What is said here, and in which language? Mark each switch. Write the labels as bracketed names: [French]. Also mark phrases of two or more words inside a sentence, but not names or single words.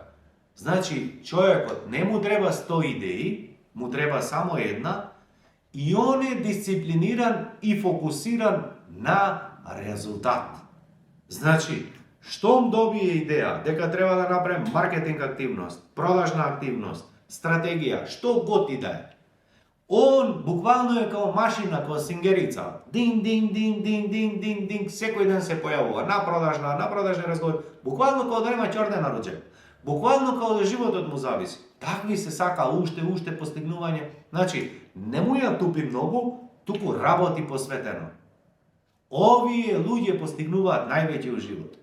[Macedonian] Значи, човекот не му треба 100 идеи, му треба само една, и он е дисциплиниран и фокусиран на резултат. Значи, штом добие идеја дека треба да направим маркетинг активност, продажна активност, стратегија, што год и да е, он буквално е као машина, као сингерица. Дин, дин, дин, дин, дин, дин, дин, секој ден се појавува на продажни разговори, буквално као да нема ќорде на руџе. Буквално као да животот му зависи. Такви се сака уште постигнување. Значи, не му ја тупи многу, туку работи посветено. Овие луѓе постигнуваат највеќе у живот.